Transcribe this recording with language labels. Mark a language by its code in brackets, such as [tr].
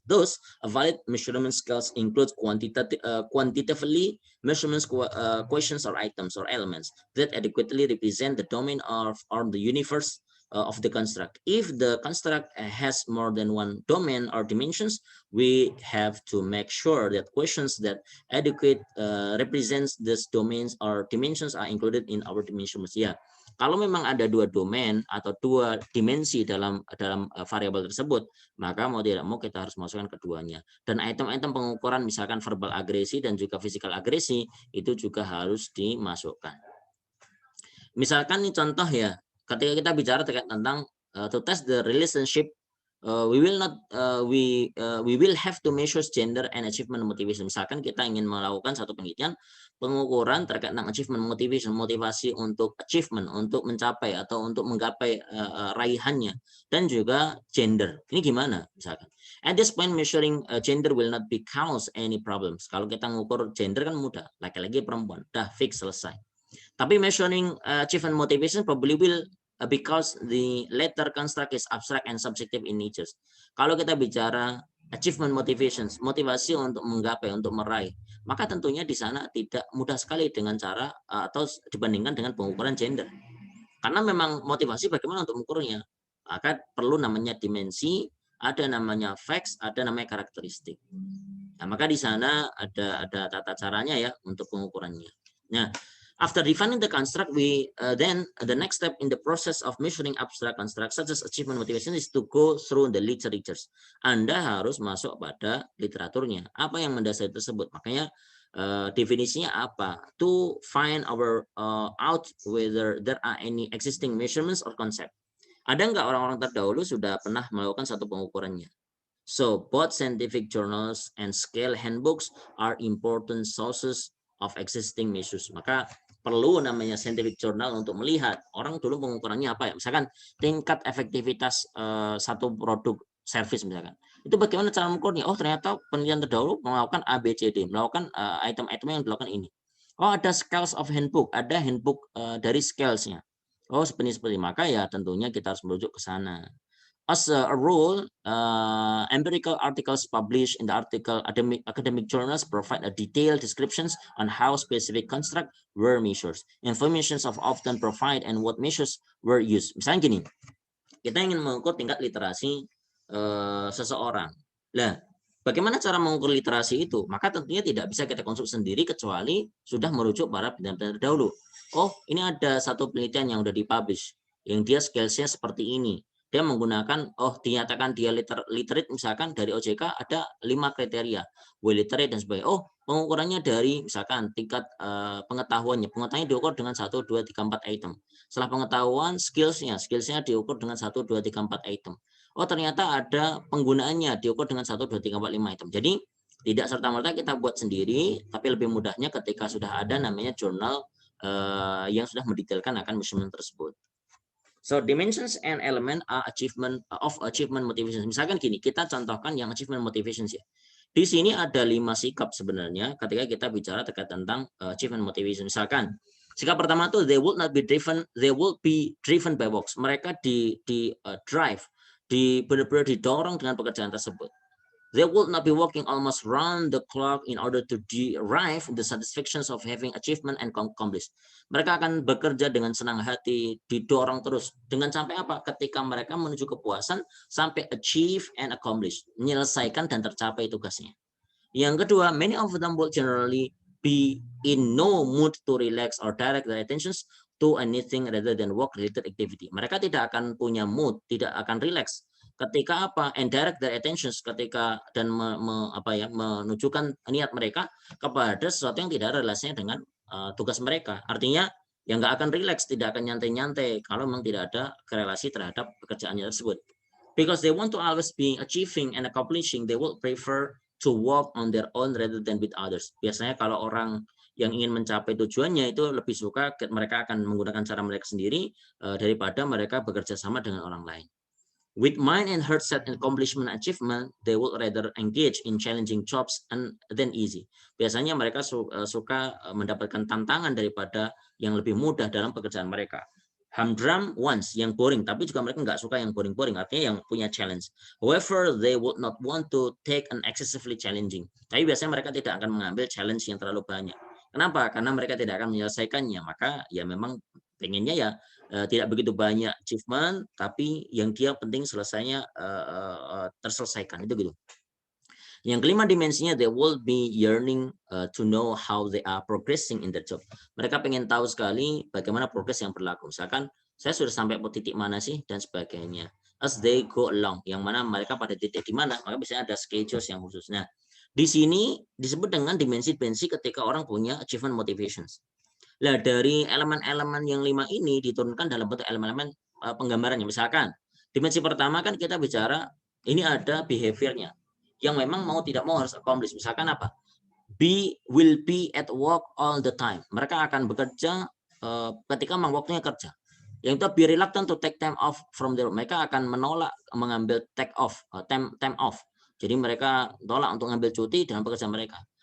[en] Thus, a valid measurement scales includes quantitatively measurements questions or items or elements that adequately represent the domain of or the universe of the construct. If the construct has more than one domain or dimensions, we have to make sure that questions that adequate represents these domains or dimensions are included in our dimensions. [id] Ya, kalau memang ada dua domain atau dua dimensi dalam variabel tersebut, maka mau tidak mau kita harus masukkan keduanya. Dan item-item pengukuran misalkan verbal agresi dan juga physical agresi itu juga harus dimasukkan. Misalkan ini contoh ya, ketika kita bicara terkait tentang [en] to test the relationship, we will have to measure gender and achievement motivation. [id] Misalkan kita ingin melakukan satu penelitian pengukuran terkait tentang achievement motivation, motivasi untuk achievement, untuk mencapai atau untuk menggapai raihannya, dan juga gender. Ini gimana misalkan? [en] At this point measuring gender will not be cause any problems. [id] Kalau kita mengukur gender kan mudah, laki-laki perempuan, dah fix selesai. Tapi [en] measuring achievement motivation probably will because the latter construct is abstract and subjective in nature. [id] Kalau kita bicara achievement motivations, motivasi untuk menggapai, untuk meraih, maka tentunya di sana tidak mudah sekali dengan cara atau dibandingkan dengan pengukuran gender. Karena memang motivasi bagaimana untuk mengukurnya, maka perlu namanya dimensi, ada namanya facts, ada namanya karakteristik. Nah, maka di sana ada tata caranya ya untuk pengukurannya. [en] Nah, after defining the construct, then the next step in the process of measuring abstract construct such as achievement motivation is to go through the literatures. [id] Anda harus masuk pada literaturnya. Apa yang mendasari tersebut? Makanya definisinya apa? [en] To find out whether there are any existing measurements or concept. [id] Ada nggak orang-orang terdahulu sudah pernah melakukan satu pengukurannya? [en] So both scientific journals and scale handbooks are important sources of existing measures. [id] Maka perlu namanya scientific journal untuk melihat orang dulu pengukurannya apa ya. Misalkan tingkat efektivitas satu produk service misalkan. Itu bagaimana cara mengukurnya? Oh ternyata penelitian terdahulu melakukan A, B, C, D, melakukan item-item yang dilakukan ini. Oh ada scales of handbook, ada handbook dari scalesnya. Oh seperti maka ya tentunya kita harus merujuk ke sana. [en] As a rule, empirical articles published in the academic journals provide a detailed descriptions on how specific construct were measured. Informations of often provide and what measures were used. [id] Misalnya gini, kita ingin mengukur tingkat literasi seseorang. Nah, bagaimana cara mengukur literasi itu? Maka tentunya tidak bisa kita konstruksi sendiri kecuali sudah merujuk para penelitian terdahulu. Oh, ini ada satu penelitian yang sudah dipublish, yang dia scalesnya seperti ini. Dia menggunakan, dinyatakan dia literate misalkan dari OJK ada 5 kriteria, well literate dan sebagainya. Oh, pengukurannya dari misalkan tingkat pengetahuannya diukur dengan 1, 2, 3, 4 item. Setelah pengetahuan, skillsnya diukur dengan 1, 2, 3, 4 item. Oh, ternyata ada penggunaannya diukur dengan 1, 2, 3, 4, 5 item. Jadi tidak serta-merta kita buat sendiri, tapi lebih mudahnya ketika sudah ada namanya jurnal yang sudah mendetailkan akan measurement tersebut. [en] So dimensions and element are achievement motivation. [id] Misalkan gini, kita contohkan yang achievement motivations ya. Di sini ada 5 sikap sebenarnya ketika kita bicara terkait tentang achievement motivation. Misalkan sikap pertama tuh [en] they will be driven by works. [id] Mereka drive, benar-benar didorong dengan pekerjaan tersebut. [en] They will not be working almost round the clock in order to derive the satisfactions of having achievement and accomplished. [id] Mereka akan bekerja dengan senang hati, didorong terus. Dengan sampai apa? Ketika mereka menuju kepuasan, sampai [en] achieve and accomplish. [id] Menyelesaikan dan tercapai tugasnya. Yang kedua, [en] many of them will generally be in no mood to relax or direct their attentions to anything rather than work-related activity. [id] Mereka tidak akan punya mood, tidak akan relax. Ketika apa? [en] And direct their attentions [id] ketika dan menunjukkan niat mereka kepada sesuatu yang tidak ada relasinya dengan tugas mereka. Artinya yang nggak akan relax, tidak akan nyantai-nyantai kalau memang tidak ada korelasi terhadap pekerjaannya tersebut. [en] Because they want to always be achieving and accomplishing, they will prefer to work on their own rather than with others. [id] Biasanya kalau orang yang ingin mencapai tujuannya itu lebih suka mereka akan menggunakan cara mereka sendiri daripada mereka bekerja sama dengan orang lain. [en] With mind and heart set in accomplishment and achievement, they will rather engage in challenging jobs than easy. [id] Biasanya mereka suka mendapatkan tantangan daripada yang lebih mudah dalam pekerjaan mereka. [en] Humdrum ones, [id] yang boring, tapi juga mereka nggak suka yang boring-boring, artinya yang punya challenge. [en] However, they would not want to take an excessively challenging. [id] Tapi biasanya mereka tidak akan mengambil challenge yang terlalu banyak. Kenapa? Karena mereka tidak akan menyelesaikannya. Maka ya memang pengennya ya tidak begitu banyak achievement, tapi yang dia penting selesainya terselesaikan itu gitu. Yang kelima dimensinya, [en] they will be yearning to know how they are progressing in their job. [id] Mereka pengen tahu sekali bagaimana progres yang berlaku. Misalkan saya sudah sampai ke titik mana sih dan sebagainya. [en] As they go along, [id] yang mana mereka pada titik di mana, maka biasanya ada schedules yang khusus. Nah, di sini disebut dengan dimensi-dimensi ketika orang punya achievement motivations. Nah, dari elemen-elemen yang 5 ini diturunkan dalam bentuk elemen-elemen penggambarannya. Misalkan Dimensi pertama kan kita bicara ini ada behaviornya yang memang mau tidak mau harus accomplish. Misalkan apa? [en] Will be at work all the time. [id] Mereka akan bekerja ketika memang waktunya kerja. Yang itu [en] be reluctant to take time off from their. [id] Mereka akan menolak mengambil [en] take off, time off. [id] Jadi mereka tolak untuk mengambil cuti dalam pekerjaan mereka.